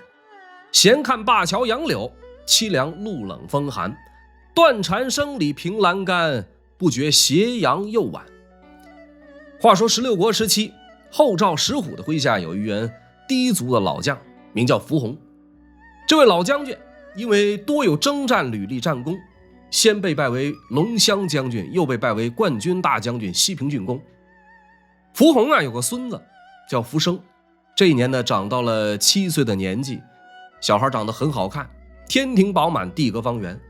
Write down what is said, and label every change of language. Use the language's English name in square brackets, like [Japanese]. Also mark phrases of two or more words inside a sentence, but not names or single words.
[Chinese] 闲看灞桥杨柳，凄凉露冷風寒。断禅生理凭欄杆，不觉斜陽又晚。话說16國時期，后趙石虎的麾下有一员氐族的老将，名叫伏弘。这位老将军因为多有征戰履歷戰功，先被拜為龍驤將軍，又被拜為冠軍大將軍、西平郡公。伏弘有個孫子叫伏生，這一年呢長到了7歲的年紀，小孩長得很好看，天庭飽滿，地閣方圓。